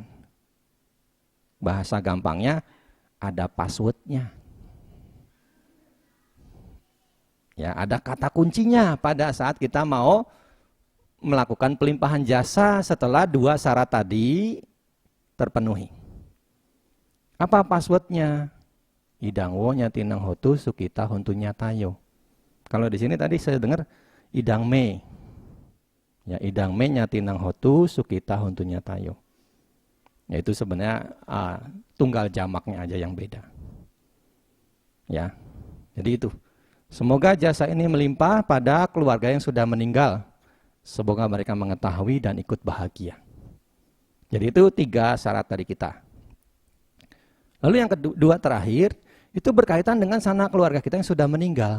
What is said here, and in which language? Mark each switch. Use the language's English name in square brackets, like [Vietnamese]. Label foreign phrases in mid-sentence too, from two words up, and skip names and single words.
[Indonesian] Bahasa gampangnya, ada passwordnya. Ya, ada kata kuncinya pada saat kita mau melakukan pelimpahan jasa setelah 2 syarat tadi terpenuhi. Apa passwordnya? [Pali] Idangwo nyatinang hotu sukita hontu nyatayo. [Indonesian] Kalau di sini tadi saya dengar [Pali] idang me. Ya, idang me nyatinang hotu sukita hontu nyatayo. [Indonesian] Ya, itu sebenarnya tunggal jamaknya aja yang beda. Ya. Jadi itu. Semoga jasa ini melimpah pada keluarga yang sudah meninggal. Semoga mereka mengetahui dan ikut bahagia. Jadi itu 3 syarat dari kita. Lalu yang kedua terakhir, itu berkaitan dengan sanak keluarga kita yang sudah meninggal.